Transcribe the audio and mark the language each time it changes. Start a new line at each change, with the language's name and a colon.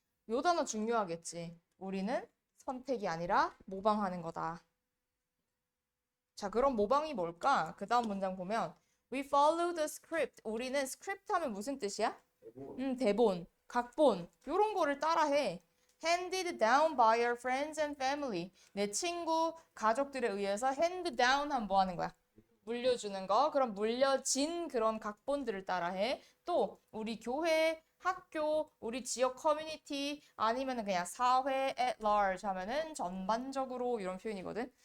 Korean: 요 단어 중요하겠지. 우리는 선택이 아니라 모방하는 거다. 자, 그럼 모방이 뭘까? 그 다음 문장 보면
English: We follow the script.
Korean: 우리는 script 하면 무슨 뜻이야? 대본, 각본 요런 거를 따라해.
English: Handed down by our friends and family.
Korean: 내 친구, 가족들에 의해서 hand down 하면 뭐 하는 거야? 물려주는 거. 그럼 물려진 그런 각본들을 따라해. 또 우리 교회, 학교, 우리 지역 커뮤니티 아니면은 그냥 사회 at large 하면은 전반적으로 이런 표현이거든.